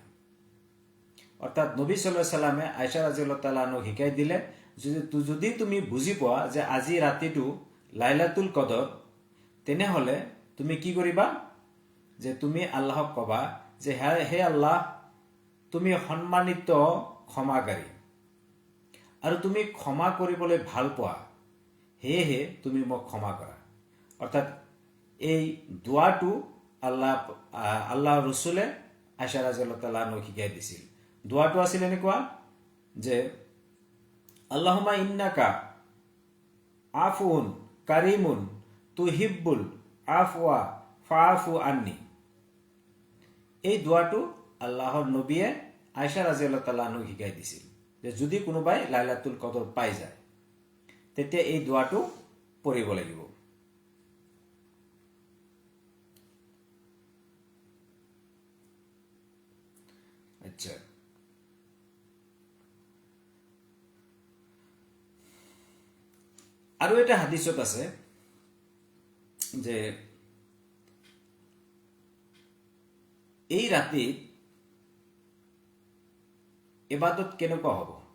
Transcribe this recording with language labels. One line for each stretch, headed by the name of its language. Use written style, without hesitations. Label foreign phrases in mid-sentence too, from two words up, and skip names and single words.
Assamese: অৰ্থাৎ নবী
Arabic: صلى الله عليه وسلم
Assamese: আয়েশা
Arabic: رضي الله تعالى عنها
Assamese: শিকাই দিলে, যদি তুমি বুজি পোৱা যে আজি ৰাতিটো লাইলাতুল কদৰ, তেনেহ'লে তুমি কি কৰিবা, যে তুমি আল্লাহক ক'বা যে হে আল্লাহ, তুমি সন্মানিত, ক্ষমাকাৰী, আৰু তুমি ক্ষমা কৰিবলৈ ভাল পোৱা, সেয়েহে তুমি মোক ক্ষমা কৰা। অৰ্থাৎ এই দোৱাটো আল্লাহ ৰসুলে আয়েশা
Arabic: رضي الله تعالى عنها
Assamese: শিকাই দিছিল। দোৱাটো আছিল এনেকুৱা যে
Arabic: اللهم إنك عفو كريم تحب العفو فاعف عني.
Assamese: এই দোৱাটো আল্লাহৰ নবীয়ে আয়েশা
Arabic: رضي الله تعالى عنها
Assamese: শিকাই দিছিল, যে যদি কোনোবাই লাইলাতুল কদৰ পাই যায় তেতিয়া এই দোৱাটো পঢ়িব লাগিব। আচ্ছা, আৰু এটা হাদিছত আছে যে এই ৰাতিত ইবাদত কেনেকুৱা হ'ব।